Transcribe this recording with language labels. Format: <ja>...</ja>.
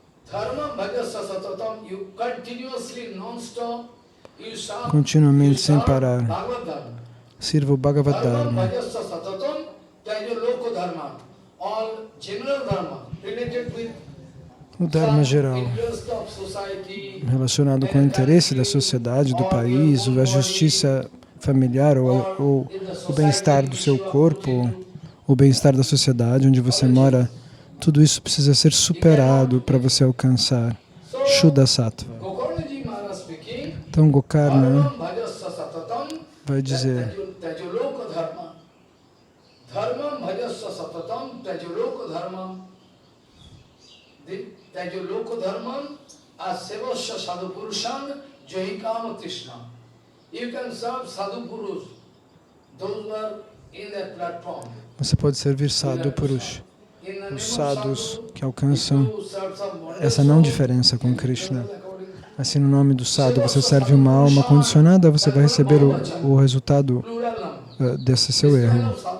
<sa>Dharma bhajasa satatam,</sa> <en>you continuously, non-stop, you serve</en> <pt>continuamente, sem parar.</pt> <en>Bhagavad Dharma.</en> <pt>Sirva o Bhagavad Dharma Dharma.</pt> <sa>bhajasa satatam, tajaloka dharma.</sa> <en>All general dharma related with</en> <pt>O Dharma geral,</pt> <en>interest of society,</en> <pt>relacionado com o interesse da sociedade, do país, ou a justiça familiar, ou o bem-estar do seu corpo, o bem-estar da sociedade onde você mora, tudo isso precisa ser superado para você alcançar Shuddha Sattva.</pt> <en>Gokarnaji Maharaj speaking,</en> <pt>Então Gokarna</pt> <sa>Dharma bhajasa satatam,</sa> <pt>vai dizer:</pt> <sa>tajaloka dharma. Dharma bhajasa satatam, tajaloka dharma. Tajaloka dharma asevasya sadhu purushan jahikama krishna.</sa> <en>You can serve sadhu purus, those who are in that platform.</en> <pt>Você pode servir Sadhu Purush, os sadhus que alcançam essa não diferença com Krishna. Assim, no nome do sadhu, você serve uma alma condicionada, você vai receber o resultado desse seu erro.</pt>